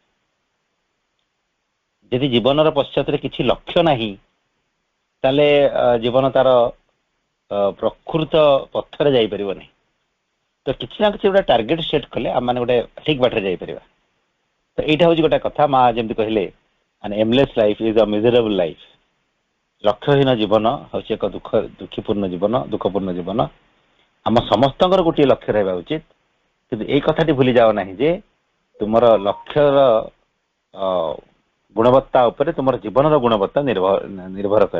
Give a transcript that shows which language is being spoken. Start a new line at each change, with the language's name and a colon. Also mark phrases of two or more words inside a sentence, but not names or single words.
Odia: ଯଦି ଜୀବନର ପଶ୍ଚାତରେ କିଛି ଲକ୍ଷ୍ୟ ନାହିଁ ତାହେଲେ ଜୀବନ ତାର ପ୍ରକୃତ ପଥରେ ଯାଇପାରିବନି। ତ କିଛି ନା କିଛି ଗୋଟେ
English: target set
Odia: କଲେ ଆମମାନେ ଗୋଟେ ଠିକ ବାଟରେ ଯାଇପାରିବା। ତ ଏଇଟା ହଉଛି ଗୋଟେ କଥା। ମା ଯେମିତି କହିଲେ
English: an aimless life is a miserable life।
Odia: ଲକ୍ଷ୍ୟହୀନ ଜୀବନ ହେଉଛି ଏକ ଦୁଃଖପୂର୍ଣ୍ଣ ଜୀବନ। ଆମ ସମସ୍ତଙ୍କର ଗୋଟିଏ ଲକ୍ଷ୍ୟ ରହିବା ଉଚିତ। କିନ୍ତୁ ଏଇ କଥାଟି ଭୁଲି ଯାଅ ନାହିଁ ଯେ ତୁମର ଲକ୍ଷ୍ୟର ଗୁଣବତ୍ତା ଉପରେ ତୁମର ଜୀବନର ଗୁଣବତ୍ତା ନିର୍ଭର କରେ।